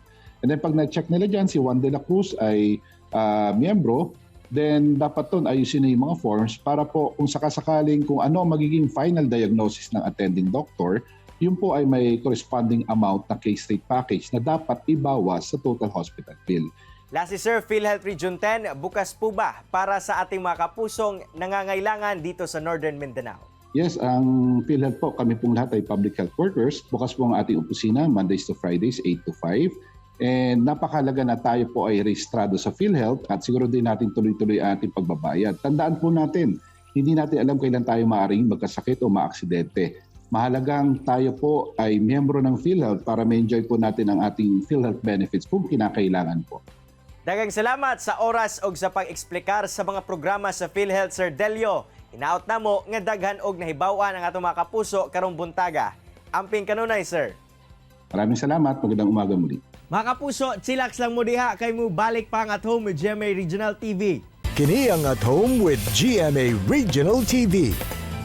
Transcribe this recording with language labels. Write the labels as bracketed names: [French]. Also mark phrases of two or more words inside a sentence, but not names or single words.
[Filipino] And then pag na-check nila dyan, si Juan de la Cruz ay miyembro, then dapat doon ayusin na yung mga forms para po kung sakasakaling kung ano ang magiging [English] final diagnosis [Filipino] ng [English] attending doctor, [Filipino] yun po ay may corresponding amount na K-State package na dapat ibawas sa [English] total hospital bill. [Filipino] Lastly sir, PhilHealth Region 10, bukas po ba para sa ating mga kapusong nangangailangan dito sa Northern Mindanao? Yes, ang PhilHealth po, kami pong lahat ay [English] public health workers. [Filipino] Bukas po ang ating opisina, [English] Mondays to Fridays, 8 to 5. [Filipino] And napakalaga na tayo po ay rehistrado sa PhilHealth at siguro din natin tuloy-tuloy ang ating pagbabayad. Tandaan po natin, hindi natin alam kailan tayo maaaring magkasakit o maaksidente. Mahalagang tayo po ay miyembro ng PhilHealth para ma-enjoy po natin ang ating PhilHealth benefits kung kinakailangan po. [Cebuano] Daghang salamat sa oras og sa pag-eksplikar sa mga programa sa PhilHealth Sir Delio. Hinaot na mo nga daghan og nahibaw-an ang atong mga kapuso karong buntaga. Amping kanunay sir. [Filipino] Maraming salamat. Magandang umaga muli. [Cebuano] Mga kapuso, chillax lang mo diha kay mo balik pa ang At Home with GMA Regional TV. Kini ang At Home with GMA Regional TV.